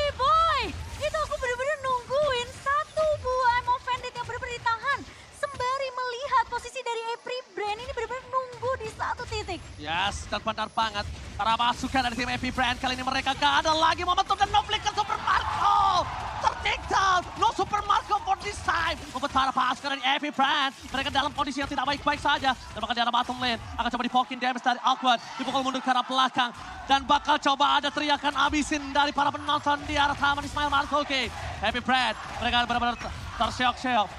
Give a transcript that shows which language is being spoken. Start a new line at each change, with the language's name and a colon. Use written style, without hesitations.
Indonesian: Boy, itu aku bener-bener nungguin satu buah Emo Bandit yang bener-bener ditahan. Sembari melihat posisi dari Happy Brand ini bener-bener nunggu di satu titik. Yes, dan benar banget. Para masukan dari tim Happy Brand kali ini mereka gak ada lagi momentum dan
English: no flicker
Indonesian: Super Marco.
English: Take down, no Super Marco for this time.
Indonesian: Membuat para pasukan dari Happy Brand. Mereka dalam kondisi yang tidak baik-baik saja. Dan bahkan di arah bottom lane akan coba dipokin damage dari Awkward. Dipukul mundur ke arah belakang. Dan bakal coba ada teriakan abisin dari para penonton di arah taman Ismail Markoke. Happy Brand, mereka benar-benar terseok-seok.